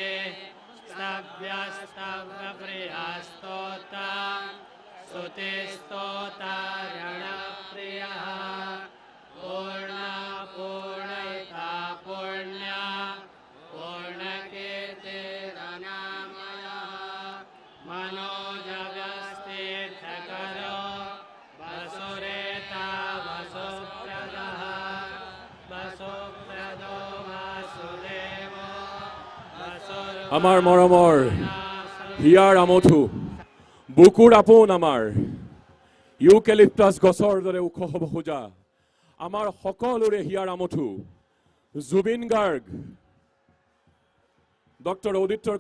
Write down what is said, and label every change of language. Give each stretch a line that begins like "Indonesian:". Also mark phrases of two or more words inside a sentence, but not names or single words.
Sanskrit: स्तव्यस्तव्यप्रियस्तोता स्तुतिस्तोता रणप्रियः पूर्णा पूर्णयिता पुण्या पूर्णकीर्तिरनामयः मनोजव्यस्तीर्थकरो वसुरेता वसुप्रदः वसुप्रदो वासुदेवो
Assamese: আমাৰ মৰমৰ হিয়াৰ আমঠু বুকুৰ আপোন আমাৰ ইউকেলিপ্টাছ গছৰ দৰে ওখ হ'ব খোজা আমাৰ সকলোৰে হিয়াৰ আমঠু জুবিন গাৰ্গ ডক্টৰ উদিতৰ